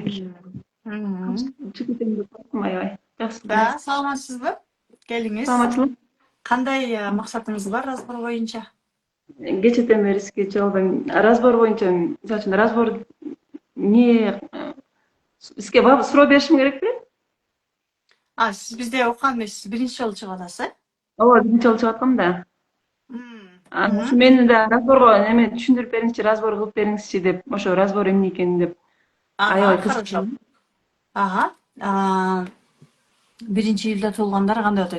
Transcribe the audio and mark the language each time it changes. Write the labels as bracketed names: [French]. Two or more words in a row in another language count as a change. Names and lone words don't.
[Kyrgyz] Чекитем депаттым аябай. Жакшы. Да, саламатсызбы? Келиңиз. Саламатсызбы? Кандай максатыңыз бар разбор боюнча? Кечеден бери сизге чыга албайм. Разбор боюнча, мисалы үчүн разбор не сизге суроо беришим керек беле? Сиз бизде окуган эмессиз, биринчи жолу чыгып атасыз, Ооба, биринчи жолу чыгып аткам да. Ошо мени да разборго неме түшүндүрүп бериңизчи, разбор кылып бериңизчи деп, ошо разбор эмне экенин деп аябай хорошо. кызыктым. Биринчи июлда туулгандар кандай өтөт?